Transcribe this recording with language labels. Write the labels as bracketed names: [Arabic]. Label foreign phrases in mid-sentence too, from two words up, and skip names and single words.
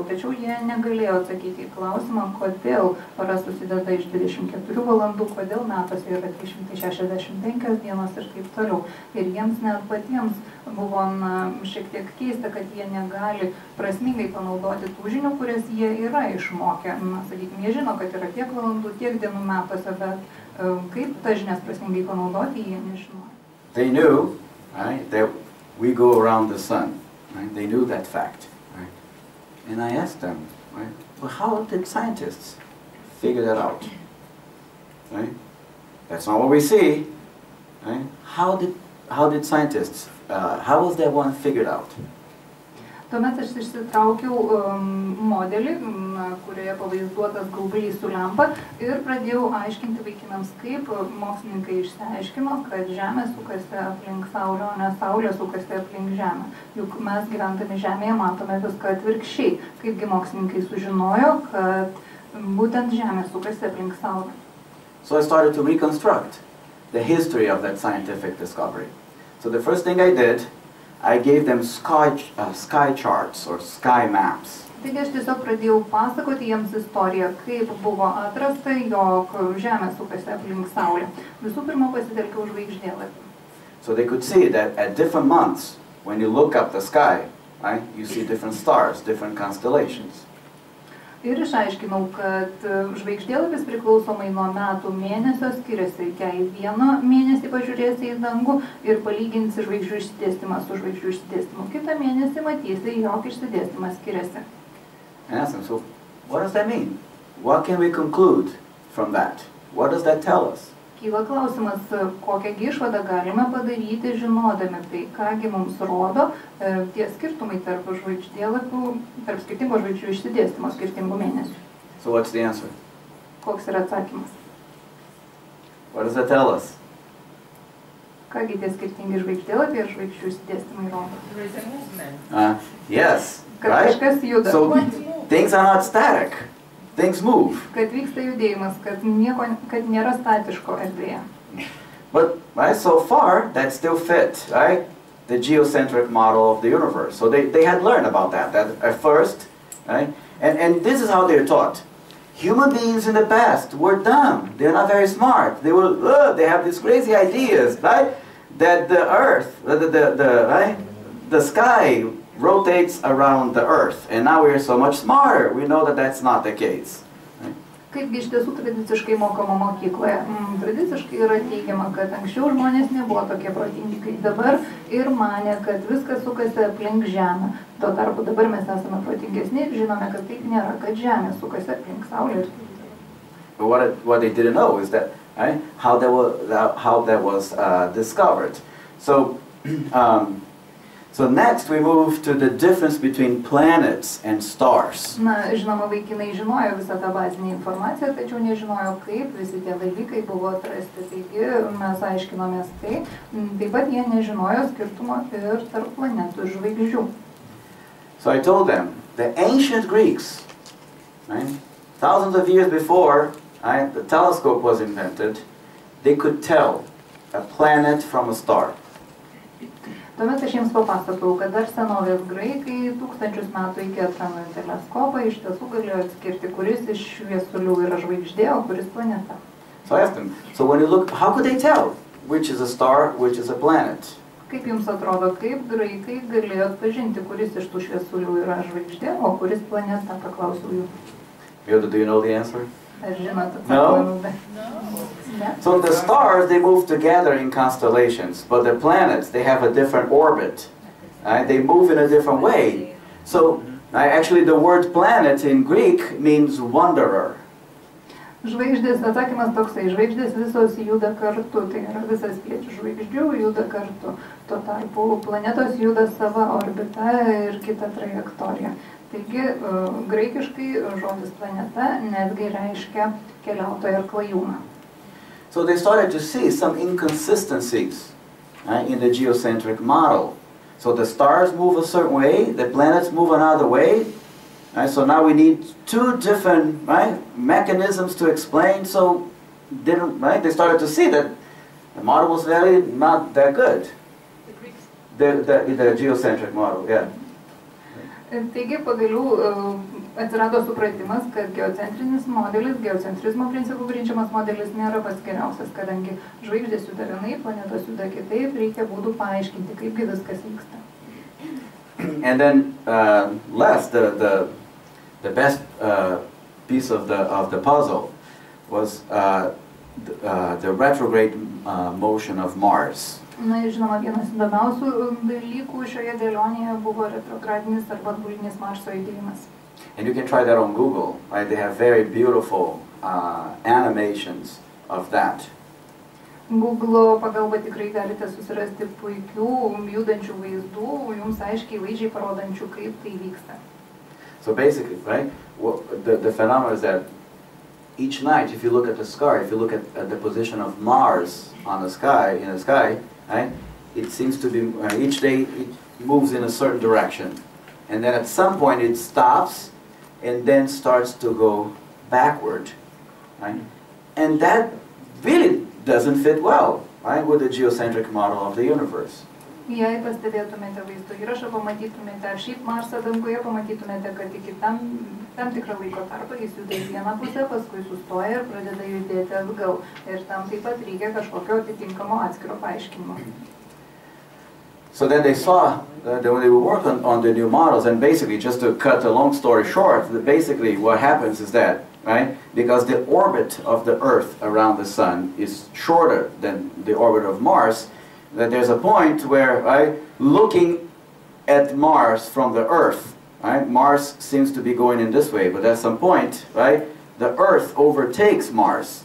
[Lithuanian] Tačiau jie negalėjo atsakyti į klausimą, kodėl para susideda iš 24 valandų, kodėl metuose yra 365 dienos ir taip toliau. Ir jiems net patiems buvo šiek tiek keista, kad jie negali prasmingai panaudoti tų žinių, kurias jie yra išmokę. Sakykime, jie žino, kad yra tiek valandų, tiek dienų metuose, bet kaip tas žinias prasmingai panaudoti, jie nežino. [English] They knew, right, that we go around the sun. Right? They knew that fact. Right? And I asked them, right, well, how did scientists figure that out? Right? That's not what we see. Right? How did scientists, how was that one figured out? [Lithuanian] Tuomet aš išsitraukiau modelį, kurioje pavaizduotas gaublys su lempa ir pradėjau aiškinti vaikinams, kaip mokslininkai išsiaiškino, kad Žemė sukasi aplink Saulę, o ne Saulė sukasi aplink Žemę. Juk mes gyvendami Žemėje matome viską atvirkščiai. Kaipgi mokslininkai sužinojo, kad būtent Žemė sukasi aplink Saulę. [English] So I started to reconstruct the history of that scientific discovery. So the first thing I did, I gave them sky charts or sky maps. [Lithuanian] Taigi aš tiesiog pradėjau pasakoti jiems istoriją, kaip buvo atrasta, jog Žemė sukasi aplink Saulę. Visų pirma pasitelkiau žvaigždėlapį. [English] So they could see that at different months, when you look up the sky, right, you see different stars, different constellations. [Lithuanian] Ir išaiškinau, kad žvaigždėlapis priklausomai nuo metų mėnesio skiriasi. Jei vieną mėnesį pažiūrėsi į dangų ir palyginsi žvaigždžių išsidėstymą su žvaigždžių išsidėstymu, kitą mėnesį matysi, jog išsidėstymas skiriasi. [English] And ask them, so what does that mean? What can we conclude from that? What does that tell us? [Lithuanian] Kyla klausimas, kokią išvadą galime padaryti, žinodami tai, kągi mums rodo tie skirtumai tarp žvaigždėlapių, tarp skirtingų žvaigždžių išsidėstymo skirtingų mėnesių. [English] So what's the answer? [Lithuanian] Koks yra atsakymas? [English] What does that tell us? [Lithuanian] Kągi tie skirtingi žvaigždėlapiai ir žvaigždžių išsidėstymai rodo? [English] Yes, [Lithuanian] Kad [English] right? [Lithuanian] kažkas juda. [English] So things are not static. Things move. [Lithuanian] Kad vyksta judėjimas, kad nėra statiško erdvėje. [English] But right, so far, that still fit, right? The geocentric model of the universe. So they had learned about that at first, right? And this is how they're taught. Human beings in the past were dumb. They're not very smart. They have these crazy ideas, right? That the earth, the sky rotates around the earth, and now we are so much smarter. We know that that's not the case. [Lithuanian] Kaipgi iš tiesų tradiciškai mokoma mokykloje? Tradiciškai yra teigiama, kad anksčiau žmonės nebuvo tokie protingi kaip dabar ir manė, kad viskas sukasi aplink Žemę. Tuo tarpu dabar mes esame protingesni ir žinome, kad taip nėra, kad Žemė sukasi aplink Saulę. [English] But what they didn't know is that, right, how that was discovered. So next we move to the difference between planets and stars. [Lithuanian] Na, žinoma, vaikinai žinojo visą tą bazinę informaciją, tačiau nežinojo, kaip visi tie dalykai buvo atrasti. Taigi mes aiškinomės tai. Taip pat jie nežinojo skirtumo ir tarp planetų ir žvaigždžių. [English] So I told them, the ancient Greeks, right, thousands of years before, right, the telescope was invented, they could tell a planet from a star. [Lithuanian] Tuomet aš jiems papasakau, kad dar senovės graikai 1000 metų iki atrado teleskopą iš tiesų galėjo atskirti, kuris iš šviesulių yra žvaigždė, o kuris planeta. [English] So I asked them, so when you look, how could they tell which is a star, which is a planet? [Lithuanian] Kaip jums atrodo, kaip graikai galėjo atpažinti, kuris iš tų šviesulių yra žvaigždė, o kuris planeta, paklausiau jų. [English] Do you know the answer? [Lithuanian] Ar žinot [English] No? [Lithuanian] atsakymą? Ne? [English] So the stars, they move together in constellations, but the planets, they have a different orbit. Right? They move in a different way. So actually the word planet in Greek means wanderer. [Lithuanian] Žvaigždės, atsakymas toksai, žvaigždės visos juda kartu, tai yra visas spiečių žvaigždžių juda kartu. Tuo tarpu planetos juda sava orbita ir kita trajektorija. Taigi, graikiškai žodis planeta netgi reiškia keliautoją ir klajūną. [English] So they started to see some inconsistencies in the geocentric model. So the stars move a certain way, the planets move another way. So now we need two different mechanisms to explain. So they started to see that the model was really not that good. The geocentric model, yeah. [Lithuanian] Taigi pagaliau atsirado supratimas, kad geocentrinis modelis, geocentrizmo principų grindžiamas modelis nėra pats geriausias, kadangi žvaigždės juda vienaip, planetos juda kitaip, reikia būdų paaiškinti, kaipgi viskas vyksta. [English] And then last, the best piece of the puzzle was the retrograde motion of Mars. [Lithuanian] Na ir žinoma, vienas įdomiausių dalykų šioje dėlionėje buvo retrogradinis arba atbulinis Marso judėjimas. [English] And you can try that on Google, right? They have very beautiful animations of that. [Lithuanian] Google pagalba tikrai galite susirasti puikių judančių vaizdų, jums aiškiai vaizdžiai parodančių, kaip tai vyksta. [English] So basically, right, the phenomenon is that each night, if you look at the sky, if you look at the position of Mars on the sky, in the sky, right, it seems to be, each day it moves in a certain direction. And then at some point it stops and then starts to go backward. Right? And that really doesn't fit well, right, with the geocentric model of the universe. [Lithuanian] Jei pastebėtumėte vaizdo įrašą, pamatytumėte, ar šiaip Marsą danguje pamatytumėte, kad iki tam tikrą laiko tarpą jis juda į vieną pusę, paskui sustoja ir pradeda judėti atgal. Ir tam taip pat reikia kažkokio atitinkamo atskiro paaiškinimo. [English] So then they saw that when they were working on the new models, and basically, just to cut a long story short, basically what happens is that, right, because the orbit of the Earth around the Sun is shorter than the orbit of Mars, that there's a point where, right, looking at Mars from the Earth, right, Mars seems to be going in this way, but at some point, right, the Earth overtakes Mars.